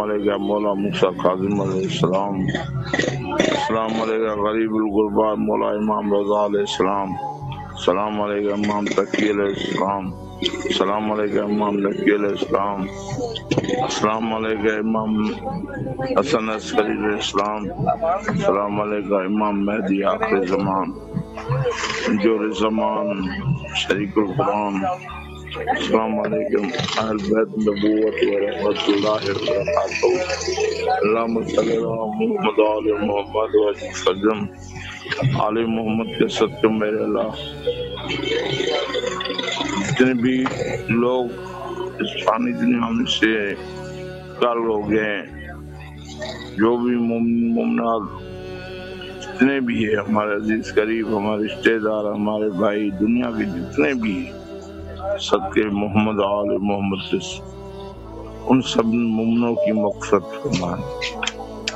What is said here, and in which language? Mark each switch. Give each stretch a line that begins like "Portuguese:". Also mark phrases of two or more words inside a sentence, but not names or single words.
Arabic: علیکم مولا موسیٰ کاظم علیہ السلام، السلام علیکم غریب الغربا مولا امام رضا علیہ السلام، السلام علیکم امام تقی علیہ السلام، السلام علیکم امام نقی علیہ السلام، السلام علیکم امام حسن عسکری علیہ السلام، السلام علیکم امام مہدی آخر زمان جور زمان شریک القرآن، السلام علیکم اہل بیت نبوت و رحمت اللہ وبرکاتہ، اللہم صلی اللہ محمد
Urdu: آل محمد وسلم، آل محمد کے صدقے میرے اللہ جتنے بھی لوگ اس فانی دنیا میں سے کل ہو گئے، جو بھی مومنات جتنے بھی ہیں، ہمارے عزیز قریب، ہمارے رشتہ دار، ہمارے بھائی، دنیا کے جتنے بھی صدقے محمد آل محمد سے ان سب مومنوں کی مغفرت فرمائے۔